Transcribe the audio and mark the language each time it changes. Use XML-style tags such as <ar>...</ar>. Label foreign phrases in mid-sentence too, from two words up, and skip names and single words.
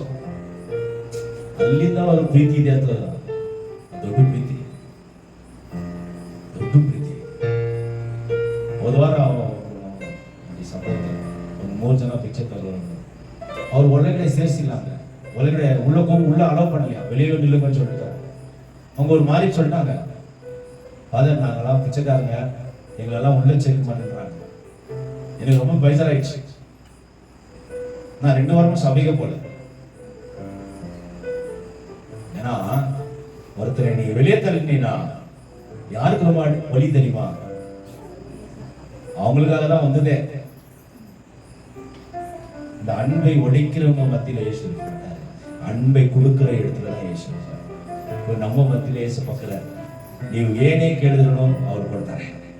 <kn>ಅಲ್ಲಿಂದ ಅವ್ರ ಪ್ರೀತಿ ಇದೆ ಅಂತ. ದೊಡ್ಡ ಪ್ರೀತಿ. ಹೋದ ವಾರ ಒಂದು 3 ಜನ ಪಿಕ್ಚರ್ ತಗೊಂಡು ಅವ್ರು ಒಳಗಡೆ ಸೇರಿಸಿಲ್ಲ ಅಂದ್ರೆ, ಒಳಗಡೆ</kn> <ta>உள்ள அலோவ் பண்ணலையா, வெளியே நில்லுங்கன்னு சொல்லிட்டாங்க. அவங்க ஒரு மாதிரி சொல்லிட்டாங்க, ஃபாதர் நாங்களாம் பிச்சைக்காரங்க, எங்களெல்லாம் உள்ள செக் பண்ணுறாங்க. எனக்கு ரொம்ப பேஜாராயிடுச்சு. நான் 2 வாரமா சபைக்கு போல. ஏன்னா ஒருத்தரை நீ வெளியே தள்ளினா யாருக்கு ரொம்ப வழி தெரியுமா? அவங்களுக்காக தான் வந்ததே. இந்த அன்பை உடைக்கிறவங்க மத்தியில இயேசு இருக்காரு, அன்பை கொடுக்கிற இடத்துல தான் இயேசு இருக்காரு. நம்ம மத்தியில இயேசு பக்கல</ta> <kn>ನೀವು ಏನೇ ಕೇಳಿದ್ರು ಅವ್ರು ಕೊಡ್ತಾರೆ.</kn>